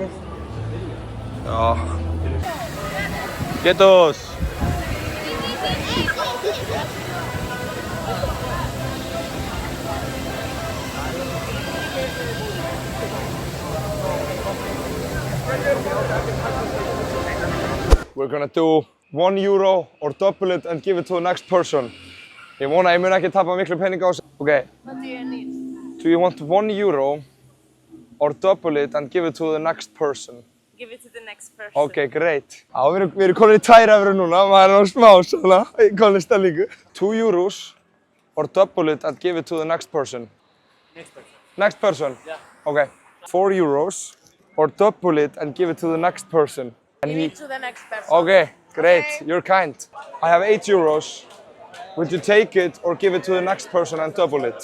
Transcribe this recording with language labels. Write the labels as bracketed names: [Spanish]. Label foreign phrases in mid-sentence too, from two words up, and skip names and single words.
[Icelandic] Já. Getos! [English] We're gonna do €1 or double it and give it to the next person. [Icelandic] Ég vona að ég mun ekki tapa miklu peninga á þessu. [English] Okay. What do you need? Do you want €1 or double it and give it to the next person? Give it to the next person. Okay, great. [Icelandic] Já, við erum komin í 2 eurur núna, maður er á smá svona, komin í stellingu. [English] €2 or double it and give it to the next person? Next person. Next person? Yeah. Okay. €4 or double it and give it to the next person? And Give it to the next person. Okay, great. Okay. You're kind. I have €8. Would you take it or give it to the next person and double it?